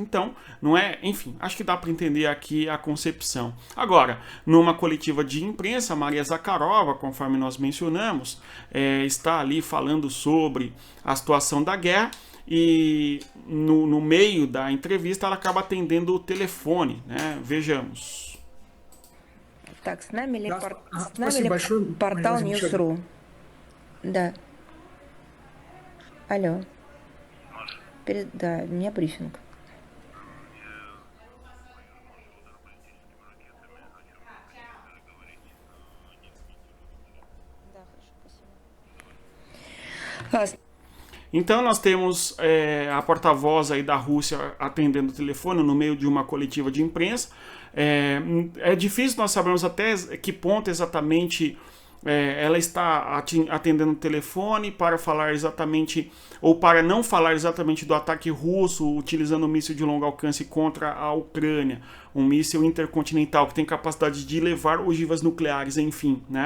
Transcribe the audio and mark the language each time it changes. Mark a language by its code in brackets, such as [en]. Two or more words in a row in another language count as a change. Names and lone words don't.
[pt] Então, enfim, acho que dá para entender aqui a concepção. Agora, numa coletiva de imprensa, Maria Zakharova, conforme nós mencionamos, está ali falando sobre a situação da guerra, e no meio da entrevista ela acaba atendendo o telefone, né? Vejamos. [ru] Так, с нами ли портал News.ru? Да. Алло. Да, у меня брифинг. Да, хорошо, спасибо. [pt] Então nós temos a porta-voz aí da Rússia atendendo o telefone no meio de uma coletiva de imprensa. É difícil nós sabermos até que ponto exatamente ela está atendendo o telefone para falar exatamente, ou para não falar exatamente do ataque russo, utilizando um míssil de longo alcance contra a Ucrânia, um míssil intercontinental que tem capacidade de levar ogivas nucleares, enfim, né?